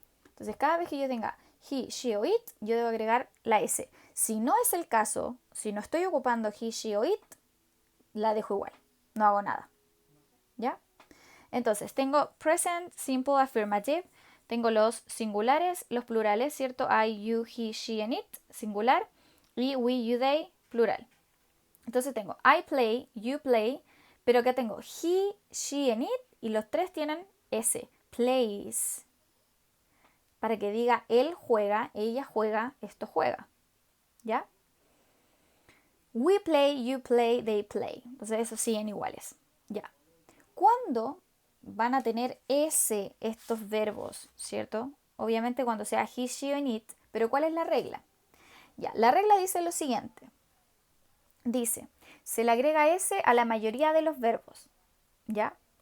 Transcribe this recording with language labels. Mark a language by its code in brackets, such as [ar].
[es] Entonces, cada vez que yo tenga he, she o it, yo debo agregar la S. Si no es el caso, si no estoy ocupando he, she o it, la dejo igual. No hago nada. ¿Ya? Entonces, tengo [en] present simple affirmative. [es] Tengo los singulares, los plurales, ¿cierto? [en] I, you, he, she, and it, singular. [es] Y we, you, they, plural. Entonces tengo [en] I play, you play, [es] pero acá tengo he, she, and it, y los tres tienen S, plays. Para que diga él juega, ella juega, esto juega. ¿Ya? [en] We play, you play, they play. [es] Entonces esos siguen iguales. ¿Ya? ¿Cuándo van a tener S estos verbos? ¿Cierto? Obviamente cuando sea he, she, and it. Pero ¿cuál es la regla? Ya, la regla dice lo siguiente. Dice, se le agrega S a la mayoría de los verbos, ¿ya?